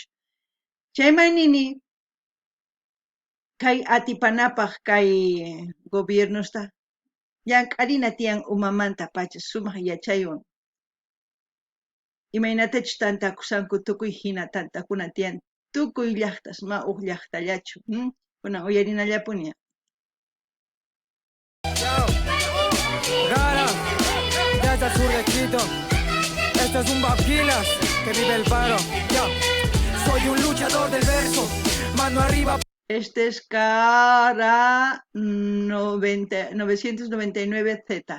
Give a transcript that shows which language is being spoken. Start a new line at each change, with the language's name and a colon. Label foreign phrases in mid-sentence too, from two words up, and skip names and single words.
Quechua: Chayman nini kay atipanapaq kay gobiernosta llank'arina tiyan umamanta pacha sumaq yachaywan. Imaynatachus tantakusanku tukuy hina tantakuna tiyan tukuy llaqtas ma uq llaqtallachu. Kunan uyarinallapuña.
Spanish: Desde el sur de Quito, esto es un Baquilas que vive el paro. Soy un luchador del verso, mano arriba. Este es Cara 999Z.